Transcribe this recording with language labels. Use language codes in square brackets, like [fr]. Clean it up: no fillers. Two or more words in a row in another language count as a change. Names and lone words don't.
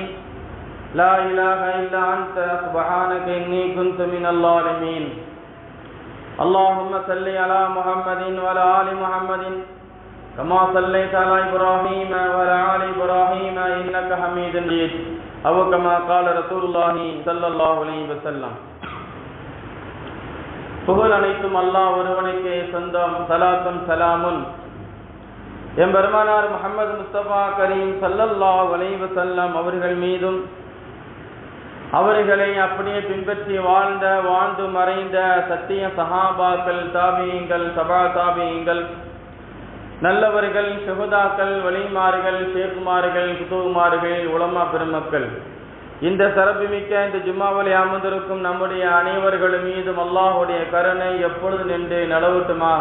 [ar] لا إله إلا أنت سبحانك إني كنت من الظالمين. اللهم صل على محمد وعلى آل محمد كما صليت على إبراهيم وعلى آل إبراهيم إنك حميد مجيد. أو كما قال رسول الله صلى الله عليه وسلم. [ta] புகழ் அனைத்தும் அல்லாஹ் ஒருவனுக்கே சொந்தம். சலாத்தும் சலாமும் எம்பெருமானார் முஹம்மது முஸ்தபா கரீம் [ar] صلى الله عليه وسلم [ta] அவர்கள் மீதும், அவர்களை அப்படியே பின்பற்றி வாழ்ந்து மறைந்த சத்திய சஹாபாக்கள், தாபியீங்கள், தபா தாபியீங்கள், நல்லவர்கள், ஷுஹதாக்கள், வலிமார்கள், ஷேக்குமார்கள், குதுமார்கள், உலமா பெருமக்கள், இந்த சிறப்புமிக்க இந்த ஜும்மாவிலே அமர்ந்திருக்கும் நம்முடைய அனைவர்கள் மீதும் அல்லாஹ்வுடைய கருணை எப்பொழுது நின்று நிலவட்டுமாக.